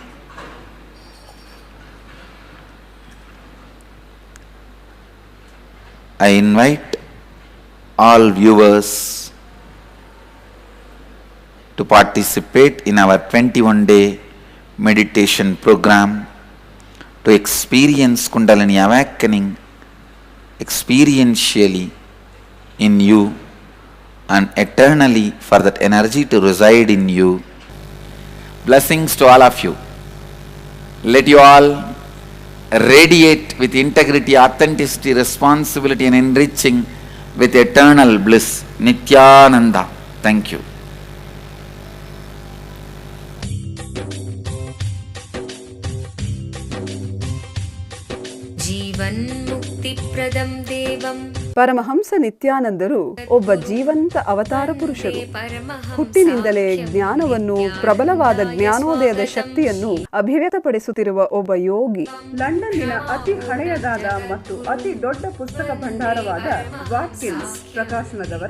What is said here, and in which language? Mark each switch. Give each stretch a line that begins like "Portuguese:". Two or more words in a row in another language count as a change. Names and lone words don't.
English: I invite all viewers to participate in our 21-day meditation program to experience Kundalini awakening experientially in you and eternally for that energy to reside in you. Blessings to all of you. Let you all radiate with integrity, authenticity, responsibility and enriching with eternal bliss. Nityananda. Thank you.
Sanskrit: जीवन मुक्ति प्रदम देवम
Kannada: ಪರಮಹಂಸ ನಿತ್ಯಾನಂದರು ಒಬ್ಬ ಜೀವಂತ ಅವತಾರ ಪುರುಷರು. ಹುಟ್ಟಿನಿಂದಲೇ ಜ್ಞಾನವನ್ನು, ಪ್ರಬಲವಾದ ಜ್ಞಾನೋದಯದ ಶಕ್ತಿಯನ್ನು ಅಭಿವ್ಯಕ್ತಪಡಿಸುತ್ತಿರುವ ಒಬ್ಬ ಯೋಗಿ. ಲಂಡನ್ನಿನ ಅತಿ ಹಳೆಯದಾದ ಮತ್ತು ಅತಿ ದೊಡ್ಡ ಪುಸ್ತಕ ಭಂಡಾರವಾದ ವಾಟ್ಕಿನ್ಸ್ ಪ್ರಕಾಶನದವರ